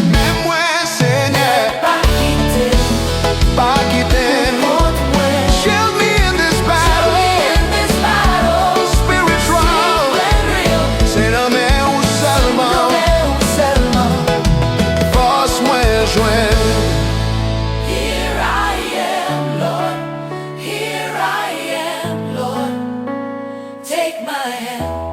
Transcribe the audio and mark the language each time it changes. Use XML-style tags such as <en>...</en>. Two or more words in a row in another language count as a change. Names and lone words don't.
<ht>Men mwen Senyè, pa kitem, kont mwen.</ht> <en>shield me in this battle, spiritual.</en> <ht>Se nan men ou selman, fos mwen jwen.</ht> <en>Here I am, Lord, here I am, Lord, take my hand.</en>